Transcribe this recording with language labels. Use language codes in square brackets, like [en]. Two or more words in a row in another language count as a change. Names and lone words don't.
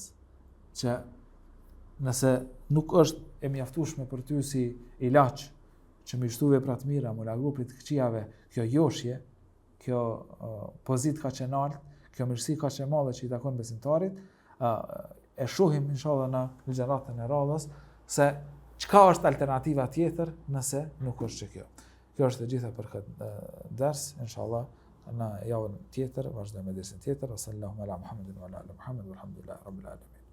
[sq] Që nëse nuk është e mjaftueshme për ty si ilaç që më shtu vepra të mira, më largu prej të këqijave, kjo joshje, kjo pozit kaq e lartë, kjo mirësi kaq e madhe që i takon besimtarit, e shohim inshallah në ligjëratën e radhës se çka është alternativa tjetër nëse nuk është që kjo. Kjo është e gjitha për këtë ders, inshallah në javën tjetër vazhdojmë me dersin tjetër. [ar] صلى الله على محمد وعلى آل محمد والحمد لله رب العالمين.